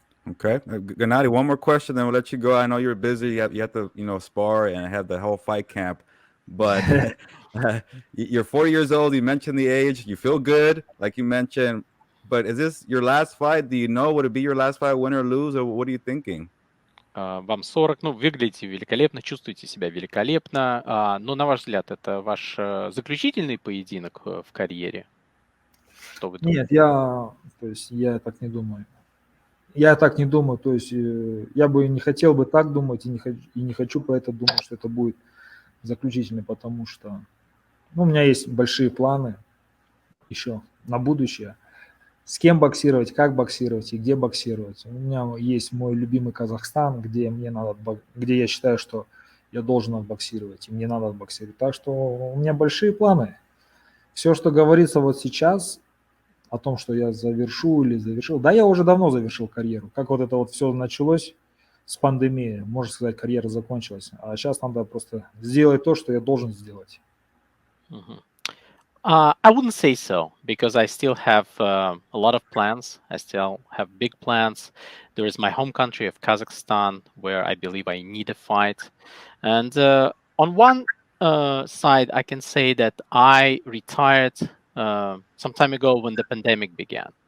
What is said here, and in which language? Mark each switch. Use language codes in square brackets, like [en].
[en] Okay, Gennadiy, one more question, then we'll let you go. I know you're busy. You have to spar and have the whole fight camp. But you're 40 years old. You mentioned the age. You feel good, like you mentioned. But is this your last fight? Do you know, would it be your last fight, win or lose, or what are you thinking? [ru] Вам 40, выглядите великолепно, чувствуете себя великолепно. Но, на ваш взгляд, это ваш заключительный поединок в карьере? Что вы думаете? Нет, я так не думаю. Я так не думаю, то есть я бы не хотел бы так думать и не хочу про это думать, что это будет заключительный, потому что у меня есть большие планы еще на будущее. С кем боксировать, как боксировать и где боксировать. У меня есть мой любимый Казахстан, где я считаю, что я должен отбоксировать, и мне надо отбоксировать. Так что у меня большие планы. Все, что говорится вот сейчас о том, что я завершу или завершил. Да, я уже давно завершил карьеру. Как вот это вот все началось с пандемией, можно сказать, карьера закончилась. А сейчас надо просто сделать то, что я должен сделать. [en] I wouldn't say so, because I still have a lot of plans. I still have big plans. There is my home country of Kazakhstan, where I believe I need a fight. And on one side, I can say that I retired some time ago when the pandemic began.